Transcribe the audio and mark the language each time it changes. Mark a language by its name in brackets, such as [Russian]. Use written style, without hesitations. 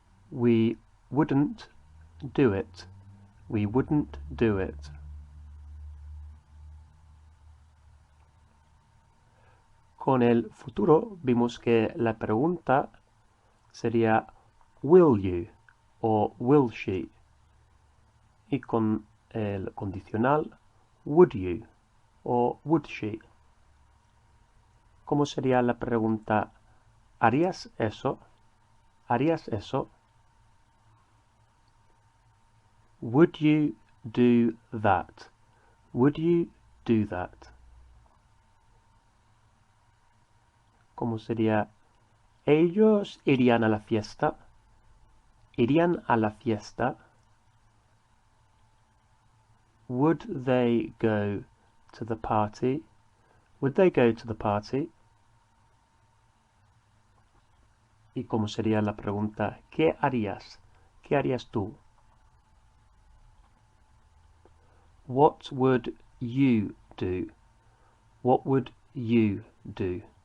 [English] We wouldn't do it. We wouldn't do it. [Spanish] Con el futuro vimos que la pregunta sería [English] will you [Spanish] o [English] will she. [Spanish] Y con el condicional [English] would you [Spanish] o [English] would she. [Spanish] ¿Cómo sería la pregunta? ¿Harías eso? ¿Harías eso? [English] Would you do that? Would you do that? [Spanish] ¿Cómo sería? ¿Ellos irían a la fiesta? ¿Irían a la fiesta? [English] Would they go to the party? Would they go to the party? [Spanish] ¿Y cómo sería la pregunta? ¿Qué harías? ¿Qué harías tú? [English] What would you do? What would you do?